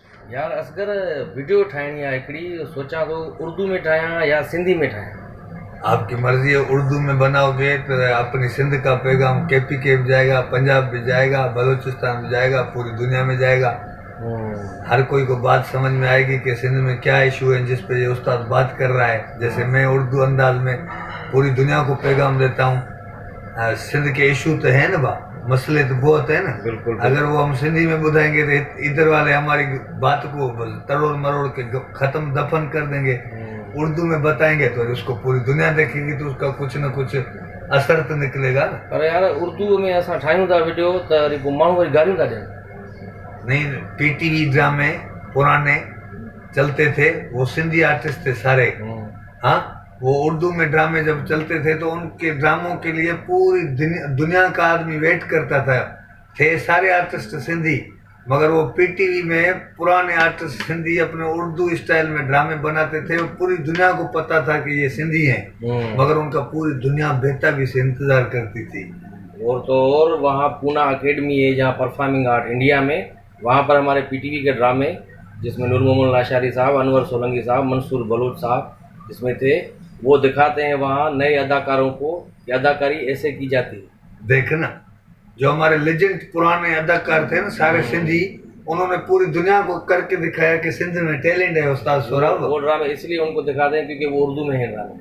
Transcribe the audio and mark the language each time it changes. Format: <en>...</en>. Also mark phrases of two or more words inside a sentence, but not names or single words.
<sd>यार असगर वीडियो ठाहिणी आहे हिकिड़ी,</sd> <ur>سوچا تو اردو میں</ur> <sd>ठाहियां या सिंधी में ठाहियां।</sd> <ur>آپ کی مرضی ہے. اردو میں بناؤگے تو اپنی سندھ کا پیغام KPK میں جائے گا، پنجاب میں جائے گا، بلوچستان میں جائے گا، پوری دنیا میں جائے گا. ہر کوئی کو بات سمجھ میں آئے گی کہ سندھ میں کیا ایشو ہے جس پہ یہ استاد بات کر رہا ہے. جیسے میں اردو انداز میں پوری دنیا کو پیغام دیتا ہوں. سندھ کے ایشو تو ہے نا با، مسئلے تو بہت ہے نا. بالکل. اگر وہ ہم سندھی میں بجھائیں گے تو ادھر والے ہماری بات کو تروڑ مروڑ کے ختم دفن کر دیں گے. اردو میں بتائیں گے تو اس کو پوری دنیا دیکھے گی تو اس کا کچھ نہ کچھ اثر تو نکلے گا نا.</ur> <sd>पर यार उर्दू में असां ठाहियूं था वीडियो त वरी पोइ माण्हू वरी गारियूं था ॾियनि।</sd> <ur>نہیں، PTV ڈرامے پرانے چلتے تھے، وہ سندھی آرٹسٹ تھے سارے. ہاں، وہ اردو میں ڈرامے جب چلتے تھے تو ان کے ڈراموں کے لیے پوری دنیا کا آدمی ویٹ کرتا تھا. تھے سارے آرٹسٹ سندھی، مگر وہ PTV میں پرانے آرٹسٹ سندھی اپنے اردو اسٹائل میں ڈرامے بناتے تھے. پوری دنیا کو پتا تھا کہ یہ سندھی ہیں، مگر ان کا پوری دنیا بیتابی سے انتظار کرتی تھی. اور تو اور وہاں پونا اکیڈمی ہے جہاں</ur> <en>performing art</en> <ur>انڈیا میں، وہاں پر ہمارے PTV کے ڈرامے جس میں نور محمد لاشاری صاحب، انور سولنگی صاحب، منصور بلوچ صاحب جس میں تھے، وہ دکھاتے ہیں وہاں نئے اداکاروں کو کہ اداکاری ایسے کی جاتی ہے. دیکھنا، جو ہمارے لیجنڈ پرانے اداکار تھے نا سارے سندھی، انہوں نے پوری دنیا کو کر کے دکھایا کہ سندھ میں ٹیلنٹ ہے. استاد سہراب وہ ڈرامے اس لیے ان کو دکھاتے ہیں کیونکہ وہ اردو میں ہے ڈرامے.</ur>